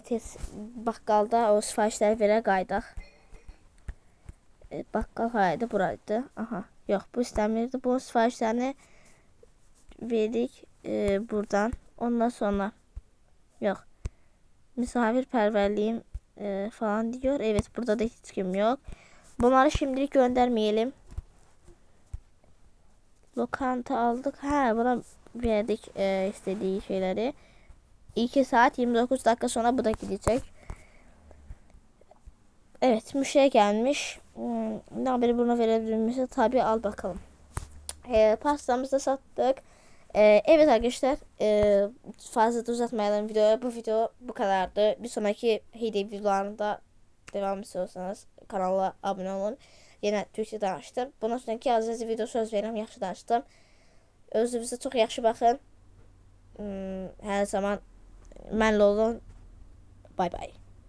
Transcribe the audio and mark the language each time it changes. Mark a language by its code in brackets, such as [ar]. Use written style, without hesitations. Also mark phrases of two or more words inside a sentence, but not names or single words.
[az] Tez baqqalda o sifarişləri verə qaydaq. Baqqal haydı, buraydı. Aha, yox, bu istəmirdi. Bu sifarişlərini verdik buradan. Ondan sonra yox. [tr] Misafirperverliğim falan diyor. Evet, burada da hiç kim yok. Bunları şimdilik göndermeyelim. Lokanta aldık. Ha, buna verdik istediği şeyleri. 2 saat 29 dakika sonra bu da gidecek. Evet, müşteri gelmiş. Ne haberi buna verebilirmişse tabii, al bakalım. Pastamızı da sattık. Evet arkadaşlar, fazla da uzatmayalım videoyu. Bu video bu kadardı. Bir sonraki hediye videolarında devam istiyorsanız kanala abone olun. [az] Yine Türkçe danışdım. Bundan sonraki az video söz verirəm, yaxşı danışdım. Özünüzə çox yaxşı baxın. Hər zaman mənlə olun. Bay bay.